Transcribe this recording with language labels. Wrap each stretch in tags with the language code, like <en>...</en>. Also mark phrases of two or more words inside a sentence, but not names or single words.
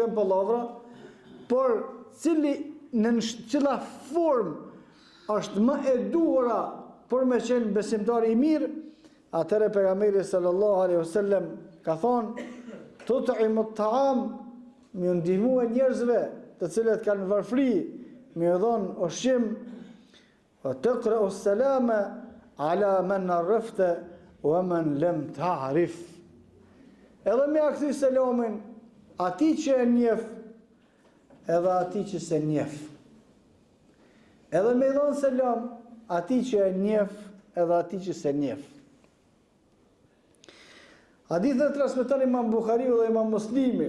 <sq>janë pallavra, por cila formë është më e duhura për me qenë besimtar i mirë, atëre pejgamberi</sq> <ar>صلى الله عليه وسلم</ar> <sq>ka thonë:</sq> <ar>"تطعم الطعام",</ar> <sq>më ndihmu e njerëzve të cilët kanë varfri, më dhon ushqim,</sq> <ar>وتقرأ السلام على من عرفت ومن لم تعرف.</ar> <sq>Edhe me akthy selamin atij që e njeh, edhe atij që se njeh. Edhe me dhon selam atij që e njeh, edhe atij që se njeh. Hadithin e transmeton Imam Buhariu dhe Imam Muslimi.</sq>